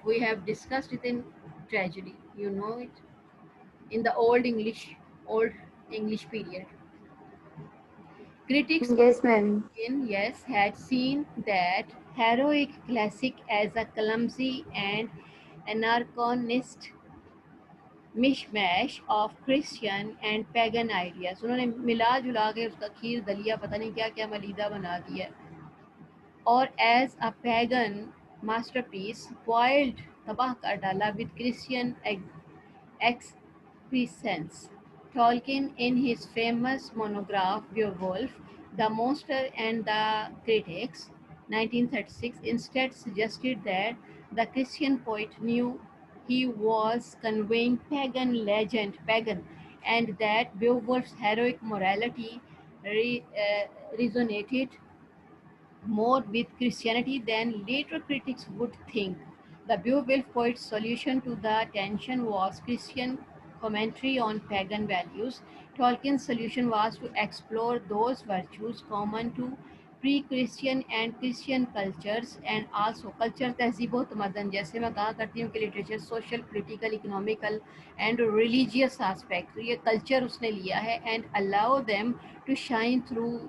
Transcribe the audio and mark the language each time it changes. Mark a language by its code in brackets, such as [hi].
[en] We have discussed it in tragedy, you know it, in the Old English period. Critics of Yes, ma'am. Tolkien, yes, had seen that heroic classic as a clumsy and anachronistic mishmash of Christian and pagan ideas. [hi] उन्होंने मिला जुला के उसका खीर दलिया पता नहीं क्या क्या मलीदा बना दिया और [en] as a pagan masterpiece spoiled [hi] तबाह कर डाला [en] with Christian excrescence. Tolkien, in his famous monograph Beowulf, The Monster and the Critics, 1936, instead suggested that the Christian poet knew he was conveying pagan, and that Beowulf's heroic morality resonated more with Christianity than later critics would think. The Beowulf poet's solution to the tension was Christian commentary on pagan values. Tolkien's solution was to explore those virtues common to pre-Christian and Christian cultures and also culture [hi] तहजीब व तमदन जैसे मैं कहा करती हूँ कि [en] literature social political economical and religious aspect [hi] तो ये कल्चर उसने लिया है [en] and allow them to shine through